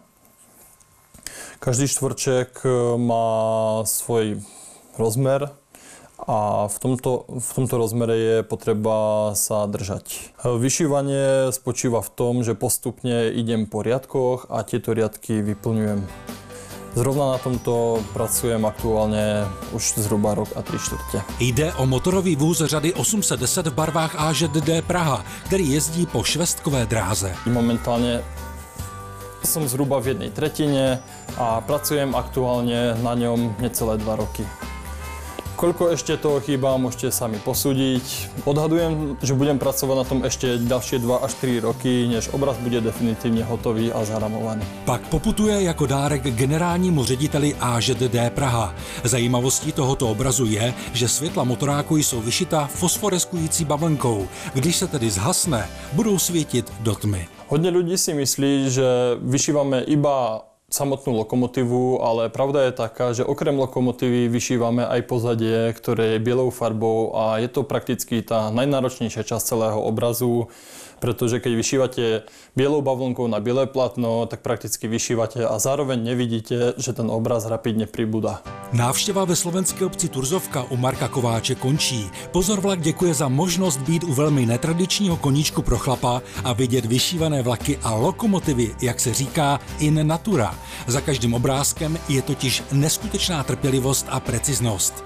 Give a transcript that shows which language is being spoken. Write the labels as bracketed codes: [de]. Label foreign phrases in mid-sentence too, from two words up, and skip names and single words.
[sk] Každý štvorček má svoj rozmer a v tomto rozmere je potreba sa držať. Vyšívanie spočíva v tom, že postupne idem po riadkoch a tieto riadky vyplňujem. Zrovna na tomto pracujem aktuálně už zhruba rok a 3/4. [cs] Jde o motorový vůz řady 810 v barvách AŽD Praha, který jezdí po švestkové dráze. Momentálně jsem zhruba v 1/3 a pracujem aktuálně na něm necelé 2 roky. [sk] Koľko ešte toho chýba, môžete sami posúdiť. Odhadujem, že budem pracovať na tom ešte ďalšie 2 až 3 roky, než obraz bude definitívne hotový a zaramovaný. [cs] Pak poputuje jako dárek generálnímu řediteli AŽD Praha. Zajímavostí tohoto obrazu je, že světla motoráku jsou vyšita fosforeskující bavlnkou. Když se tedy zhasne, budou svítit do tmy. [sk] Hodně lidí si myslí, že vyšívame iba samotnú lokomotívu, ale pravda je taká, že okrem lokomotívy vyšívame aj pozadie, ktoré je bielou farbou a je to prakticky tá najnáročnejšia časť celého obrazu, pretože keď vyšívate bielou bavlnkou na biele platno, tak prakticky vyšívate a zároveň nevidíte, že ten obraz rapidne pribúda. [cs] Návštěva ve slovenské obci Turzovka u Marka Kováče končí. Pozor vlak děkuje za možnost být u velmi netradičního koníčku pro chlapa a vidět vyšívané vlaky a lokomotivy, jak se říká, [la] in natura. [cs] Za každým obrázkem je totiž neskutečná trpělivost a preciznost.